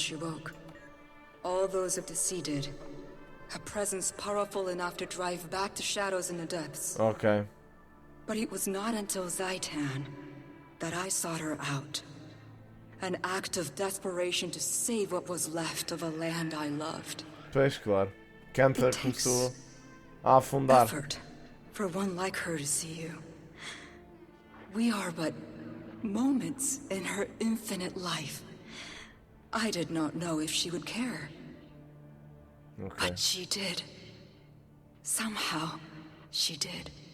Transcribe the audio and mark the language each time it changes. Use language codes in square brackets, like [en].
[en] she woke. All those of the sea did. A presence powerful enough to drive back the shadows in the depths. Ok. But it was not until Zaitan that I sought her out. An act of desperation to save what was left of a land I loved. [pt] Pois, claro. Canta começou a afundar. [en] Effort for one like her to see you. We are but moments in her infinite life. I did not know if she would care. Okay. But she did. Somehow, she did.